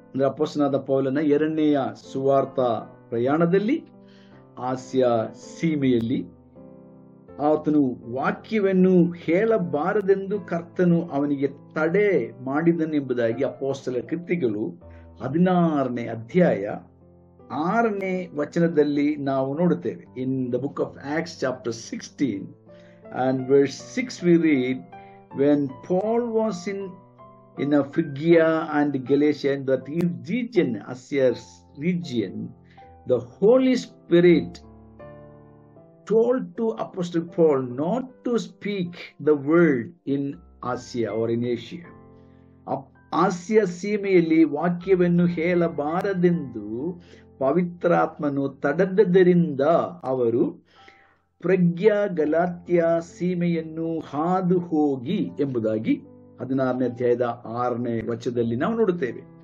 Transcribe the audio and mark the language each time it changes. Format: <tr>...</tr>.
<kn>ಅಪೊಸ್ತಲನಾದ ಪೌಲನ 2ನೆಯ ಸುವಾರ್ತ ಪ್ರಯಾಣದಲ್ಲಿ ಆಸಿಯಾ ಸೀಮೆಯಲ್ಲಿ ಆತನು ವಾಕ್ಯವನ್ನು ಹೇಳಬಾರದೆಂದು ಕರ್ತನು ಅವನಿಗೆ ತಡೆ ಮಾಡಿದನೆಂಬುದಾಗಿ ಅಪೊಸ್ತಲರ ಕೃತ್ಯಗಳು 16ನೇ ಅಧ್ಯಾಯ 6ನೇ ವಚನದಲ್ಲಿ ನಾವು ನೋಡುತ್ತೇವೆ.</kn> <en>In the book of Acts chapter 16 and verse 6 we read, when Paul was in Phrygia and Galatia, that region, Asia's region, the Holy Spirit told to Apostle Paul not to speak the word in Asia or in Asia.</en> <kn>Asiya ಸೀಮೆಯಲ್ಲಿ ವಾಕ್ಯವನ್ನು ಹೇಳಬಾರದೆಂದು ಪವಿತ್ರಾತ್ಮನು ತಡೆದದ್ದರಿಂದ ಅವರು ಪ್ರಜ್ಞಾ ಗಲಾತ್ಯ ಸೀಮೆಯನ್ನು ಹಾದು ಹೋಗಿ ಎಂಬುದಾಗಿ 16ನೇ ಅಧ್ಯಾಯದ 6ನೇ ವಚನದಲ್ಲಿ ನಾವು ನೋಡುತ್ತೇವೆ.</kn>